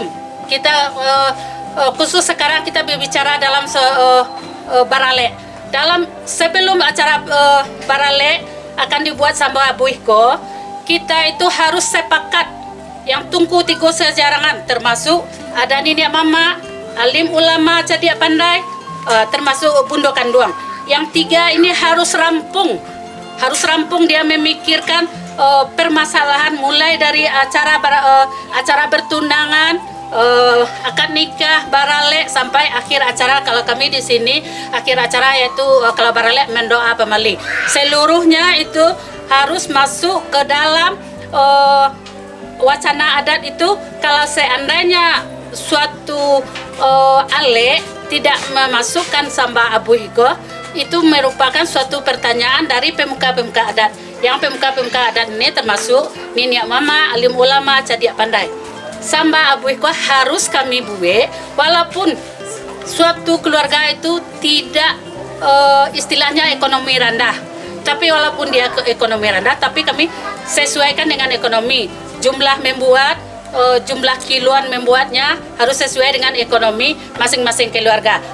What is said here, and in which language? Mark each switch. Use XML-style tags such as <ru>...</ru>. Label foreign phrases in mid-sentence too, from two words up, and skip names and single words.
<id>Kita khusus sekarang kita berbicara dalam barale. Sebelum acara barale akan dibuat</id> <min>samba abuy ko,</min> <id>kita itu harus sepakat yang</id> <min>tungku 3 sajarangan,</min> <id>termasuk ada</id> <min>niniak mama,</min> <id>alim ulama</id> <min>cadiak pandai,</min> <id>termasuk</id> <min>bundo kanduang.</min> <id>Yang 3 ini harus rampung dia memikirkan permasalahan mulai dari acara bertunangan, akad nikah, barale, sampai akhir acara. Kalau kami di sini akhir acara yaitu kalau barale mendoa pemali. Seluruhnya itu harus masuk ke dalam wacana adat itu. Kalau seandainya suatu ale tidak memasukkan</id> <min>samba abuy</min> <id>itu merupakan suatu pertanyaan dari pemuka-pemuka adat. Yang pemuka-pemuka adat ini termasuk</id> <min>niniak mama,</min> <id>alim ulama,</id> <min>cadiak pandai. Samba abuy</min> <id>harus kami buat walaupun suatu keluarga itu tidak istilahnya ekonomi rendah. Tapi walaupun dia ekonomi rendah, tapi kami sesuaikan dengan ekonomi. Jumlah membuat, jumlah kiloan membuatnya harus sesuai dengan ekonomi masing-masing keluarga.</id>